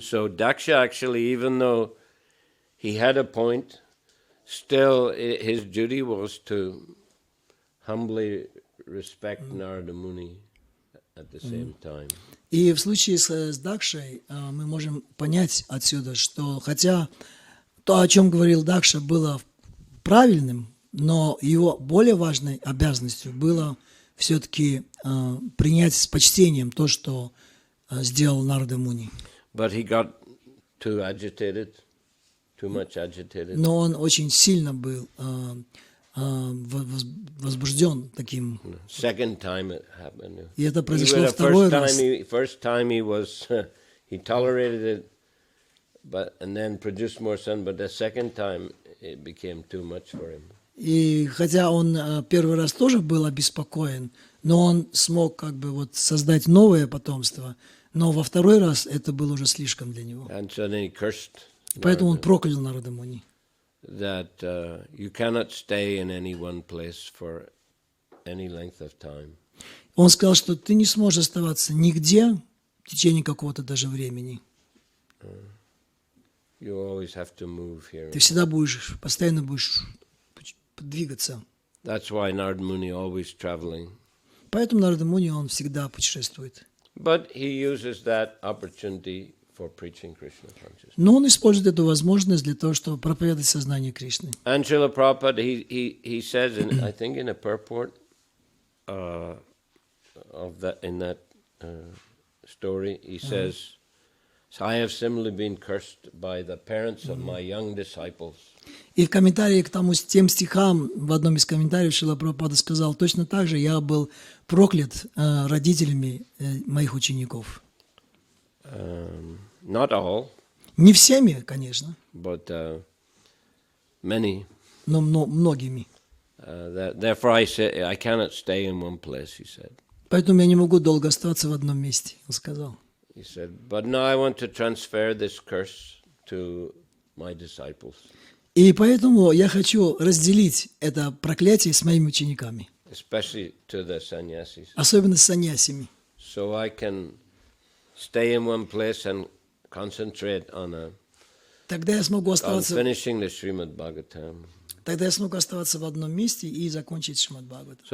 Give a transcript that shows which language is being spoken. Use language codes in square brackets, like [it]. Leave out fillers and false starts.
[en] So Daksha actually, even though he had a point, still his duty was to humbly respect Narada Muni at the same time. [ru] И в случае с Дакшей мы можем понять отсюда, что хотя то, о чем говорил Дакша, было правильным, но его более важной обязанностью было все-таки принять с почтением то, что сделал Нарада Муни. [en] But he got too much agitated. [ru] Но он очень сильно был возбужден таким. [en] Second time it happened. [ru] И это произошло второй раз. [en] First time he tolerated it, and then produced more sun. But the second time it became too much for him. [ru] И хотя он первый раз тоже был обеспокоен, но он смог как бы вот создать новое потомство. Но во второй раз это было уже слишком для него. [en] And so then he cursed. [ru] Поэтому он проклял Нарада Муни. [en] That you cannot stay in any one place for any length of time. [ru] Он сказал, что ты не сможешь оставаться нигде в течение какого-то даже времени. [en] You always have to move here. [ru] Ты всегда постоянно будешь двигаться. [en] That's why Narada Muni always traveling. [ru] Поэтому Нарада Муни, он всегда путешествует. [en] But he uses that opportunity for preaching Krishna consciousness. [ru] Но он использует эту возможность для того, чтобы проповедовать сознание Кришны. [en] And Srila Prabhupada, he says, I think in a purport of that, in that story, he says, "So I have similarly been cursed by the parents of my young disciples." [ru] И в комментарии к тем стихам, в одном из комментариев Шрила Прабхупада сказал, точно так же я был проклят родителями моих учеников. [en] Not all, [ru] Не всеми, конечно, [en] but many. [ru] но многими. [en] Therefore I say, I cannot stay in one place, he said. [ru] Поэтому я не могу долго оставаться в одном месте, он сказал. [en] He said, but now I want to transfer this curse to my disciples. [ru] И поэтому я хочу разделить это проклятие с моими учениками, [en] Especially to the sannyasis. [ru] особенно с саньясями. [en] So I can stay in one place and concentrate on [ru] Тогда я смогу оставаться, [en] finishing the Srimad Bhagavatam. [ru] тогда я смогу оставаться в одном месте и закончить Шримад Бхагаватам.